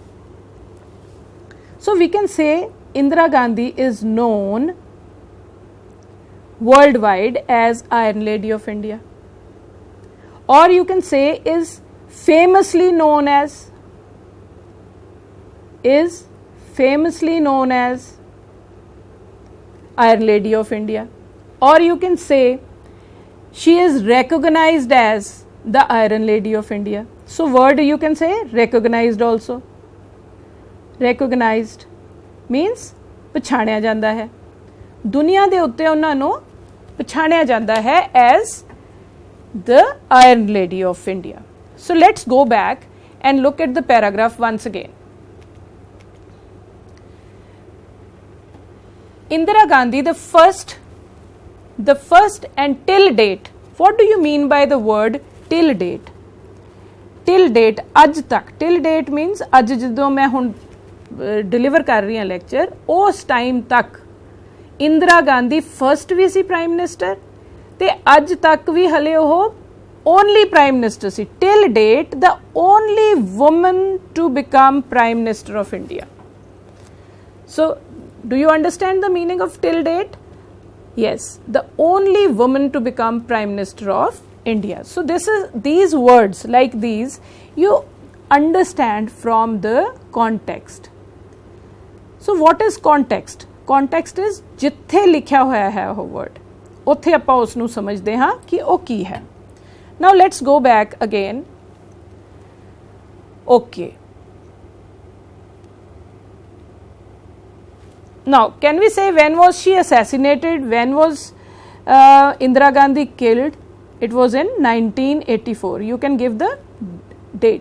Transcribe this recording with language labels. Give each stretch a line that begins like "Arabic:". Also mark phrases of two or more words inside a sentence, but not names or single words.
English: so we can say Indira Gandhi is known worldwide as Iron Lady of India, or you can say is famously known as, Iron Lady of India, or you can say she is recognized as the Iron Lady of India. So word you can say recognized also. Recognized means
Punjabi: ਪਛਾਣਿਆ ਜਾਂਦਾ ਹੈ, ਦੁਨੀਆ ਦੇ ਉੱਤੇ ਉਹਨਾਂ ਨੂੰ ਪਛਾਣਿਆ ਜਾਂਦਾ ਹੈ
English: as the Iron Lady of India. So let's go back and look at the paragraph once again. Indira Gandhi, the first and till date. What do you mean by the word till date? Till date,
Punjabi: ਅੱਜ ਤੱਕ.
English: Till date
Punjabi: means ਅੱਜ ਜਦੋਂ ਮੈਂ ਹੁਣ ਡਿਲੀਵਰ ਕਰ ਰਹੀ ਹਾਂ ਲੈਕਚਰ, ਉਸ ਟਾਈਮ ਤੱਕ ਇੰਦਰਾ ਗਾਂਧੀ ਫਸਟ ਵੀ ਸੀ
English: prime minister,
Punjabi: ਤੇ ਅੱਜ ਤੱਕ ਵੀ ਹਲੇ ਉਹ
English: only prime minister
Punjabi: ਸੀ.
English: Till date, the only woman to become prime minister of India. So do you understand the meaning of till date? Yes, the only woman to become prime minister of India. So these words like these you understand from the context. So what is context? Context is
Punjabi: ਜਿੱਥੇ ਲਿਖਿਆ ਹੋਇਆ ਹੈ ਉਹ word, ਉੱਥੇ ਆਪਾਂ ਉਸ ਨੂੰ ਸਮਝਦੇ ਹਾਂ ਕਿ ਉਹ ਕੀ ਹੈ.
English: Now let's go back again. Okay. Now can we say when was she assassinated? When was Indira Gandhi killed? It was in 1984. You can give the date.